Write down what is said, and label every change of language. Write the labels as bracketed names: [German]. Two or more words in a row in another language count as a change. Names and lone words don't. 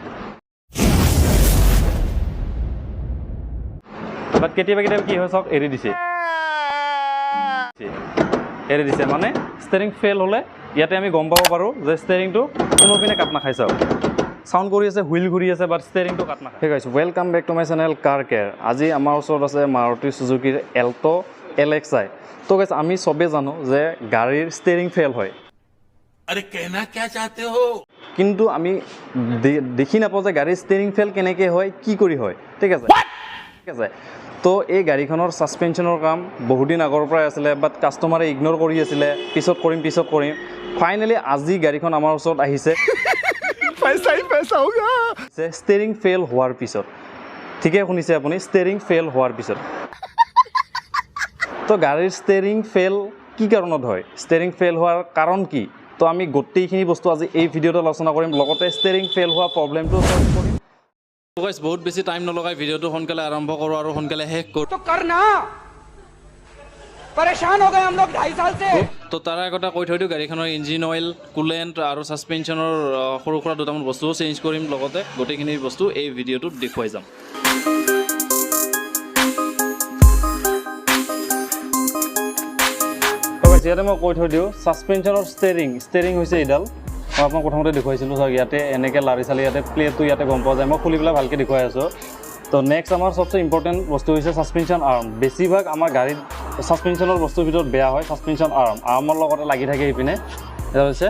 [Assamese] বাট কেতিয়াবা কি হয় চাওক এৰি দিছে মানে ষ্টেৰিং ফেইল হ'লে ইয়াতে আমি গম পাব পাৰোঁ যে ষ্টেৰিংটো কোনো পিনে কাট নাখাই চাওক সাউন্ড কৰি আছে হুইল ঘূৰি আছে বাট ষ্টেৰিংটো কাট নাখায় ঠিক আছে [English] welcome back to my channel [Assamese] কাৰ কেয়াৰ আজি আমাৰ ওচৰত আছে মাৰুতি সুজুকিৰ এল্টো LXi তো গাইস আমি সবে জানো যে গাড়ীৰ ষ্টেৰিং ফেইল হয় [Hindi] अरे कहना क्या चाहते हो [Assamese] কিন্তু আমি দেখি নাপাওঁ যে গাড়ীৰ ষ্টেৰিং ফেইল কেনেকৈ হয় কি কৰি হয় ঠিক আছে তো এই গাড়ীখনৰ সাসপেনশনৰ কাম বহুত দিন আগৰ পৰাই আছিলে বাট কাষ্টমাৰে ইগনোৰ কৰি আছিলে পিছত কৰিম ফাইনেলি আজি গাড়ীখন আমাৰ ওচৰত আহিছে [Hindi] पैसा होगा [Assamese] ষ্টেৰিং ফেইল হোৱাৰ পিছত ঠিকে শুনিছে আপুনি ষ্টেৰিং ফেইল হোৱাৰ পিছত তো গাড়ীৰ ষ্টেৰিং ফেইল কি কাৰণত হয় ষ্টেৰিং ফেইল হোৱাৰ কাৰণ কি তো আমি গোটেইখিনি বস্তু আজি এই ভিডিঅ'ত আলোচনা কৰিম লগতে ষ্টেৰিং ফেইল হোৱা প্ৰব্লেমটো সলভ কৰিম গাইস বহুত বেছি টাইম নলগাই ভিডিঅ'টো সোনকালে আৰম্ভ কৰোঁ আৰু সোনকালে শেষ কৰোঁ [Hindi] तो करना परेशान हो गए हम लोग 2.5 साल से [Assamese] তো তাৰ আগতে কৈ থৈ দিওঁ গাড়ীখনৰ ইঞ্জিন অইল কুলেণ্ট আৰু ছাছপেনশ্যনৰ সৰু সুৰা দুটামান বস্তুও চেঞ্জ কৰিম লগতে গোটেইখিনি বস্তু এই ভিডিঅ'টোত দেখুৱাই যাম ইয়াতে মই কৈ থৈ দিওঁ ছাছপেনশ্যনৰ ষ্টেৰিং হৈছে এইডাল মই আপোনাক প্ৰথমতে দেখুৱাইছিলোঁ চাওক ইয়াতে এনেকৈ লাৰি চালি ইয়াতে প্লেটটো ইয়াতে গম পোৱা যায় মই খুলি পেলাই ভালকৈ দেখুৱাই আছোঁ তো নেক্সট আমাৰ সবচে ইম্পৰ্টেণ্ট বস্তু হৈছে [English] suspension arm [Assamese] বেছিভাগ আমাৰ গাড়ীত ছাছপেনশ্যনৰ বস্তুৰ ভিতৰত বেয়া হয় [English] suspension armৰ [Assamese] লগতে লাগি থাকে এইপিনে এটা